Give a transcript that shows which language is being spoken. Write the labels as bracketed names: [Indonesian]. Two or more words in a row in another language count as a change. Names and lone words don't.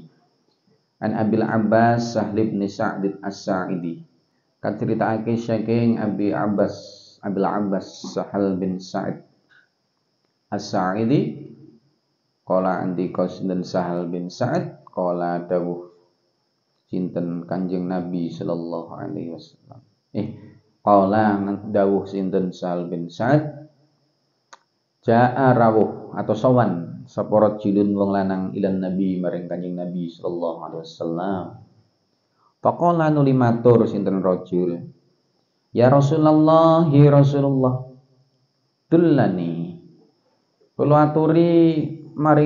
[Arabic] عن أبي العباس سهل بن سعد الساعدي. [Javanese] Kacritaake saking Abil Abbas Sahl bin Sa'id As-Sa'idi qala andika sinten Sahl bin Sa'id qala dawuh sinten Kanjeng Nabi [Arabic] صلى الله عليه وسلم. [Javanese] Qala dawuh sinten Sahl bin Sa'id ja'a rawuh atau sawan sapa rajulun wong lanang [Arabic] إلى النبي [Javanese] maring Kanjeng Nabi [Arabic] صلى الله عليه وسلم. [Javanese] Faqala nuli matur sinten rajul, [Arabic] يا رسول الله، يا رسول الله, [Javanese] dullani kula aturi maringi